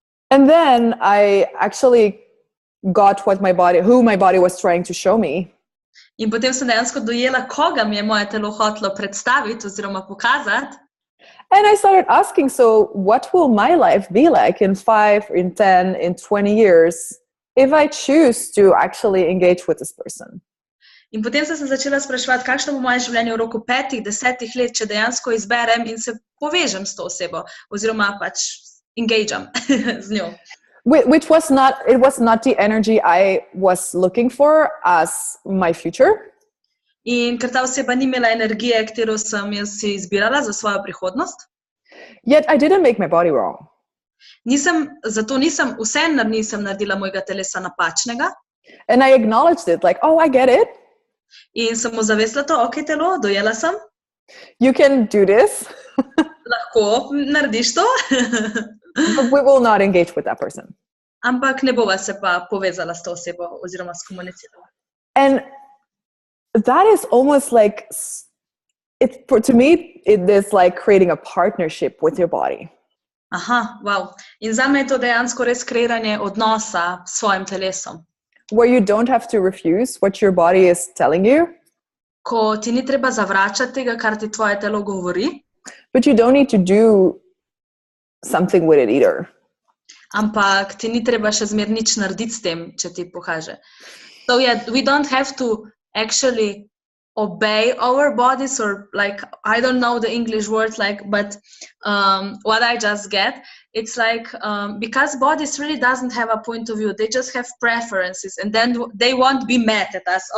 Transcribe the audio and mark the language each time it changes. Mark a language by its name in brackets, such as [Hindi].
[English] And then I actually got who my body was trying to show me. [Slovenian] In potem sem dejansko dojela, koga mi je moje telo hotelo predstaviti oziroma pokazati. [English] And I started asking, so what will my life be like in 5, in 10, in 20 years if I choose to actually engage with this person? [Slovenian] In potem sem se začela spraševati, kakšno bo moje življenje v roku 5, 10 let, če dejansko izberem in se povežem s to osebo oziroma pač engagem z njo. [English] Which was not, it was not the energy I was looking for as my future. [Slovenian] In ker ta oseba ni imela energije, katero sem jaz si izbirala za svojo prihodnost. [English] Yet I didn't make my body wrong. [Slovenian] Zato vseeno nisem naredila mojega telesa napačnega. [English] And I acknowledged it, like, oh, I get it. [Slovenian] In sem mu zavesila to, ok, telo, dojela sem. [English] You can do this. [Slovenian] Lahko narediš to. [English] But we will not engage with that person. [Slovenian] Ampak ne bova se pa povezala s to osebo oziroma skomunicirala. [English] And that is almost like, to me, it is like creating a partnership with your body. [Slovenian] Aha, wow. In za me je to dejansko res kreiranje odnosa s svojim telesom. [English] Where you don't have to refuse what your body is telling you. [Slovenian] Ko ti ni treba zavračati tega, kar ti tvoje telo govori. [English] But you don't need to do something with it either. [Slovenian] Ampak ti ni treba še zmer nič narediti s tem, če ti pokaže. [English] So yeah, we don't have to actually obey our bodies, or like, I don't know the English word, like, but what I just get, it's like, because bodies really doesn't have a point of view, they just have preferences, and then they won't be mad at us.